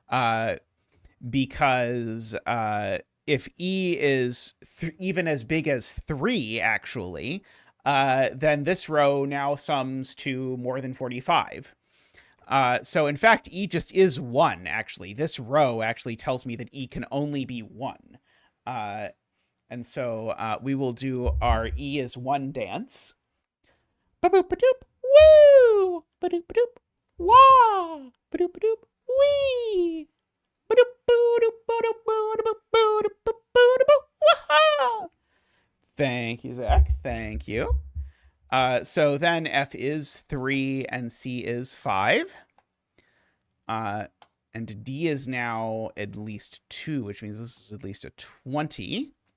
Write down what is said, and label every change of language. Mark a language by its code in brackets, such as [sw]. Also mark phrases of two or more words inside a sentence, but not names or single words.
[en] Because if E is even as big as 3, actually, then this row now sums to more than 45. So in fact, E just is 1, actually. This row actually tells me that E can only be 1. And so we will do our E is 1 dance. Ba-boop-a-doop, woo! Ba-doop-a-doop, wah! Ba-doop-a-doop, wee! Thank you, Zach. Thank you. So then F is 3 and C is 5. And D is now at least 2, which means this is at least a 20.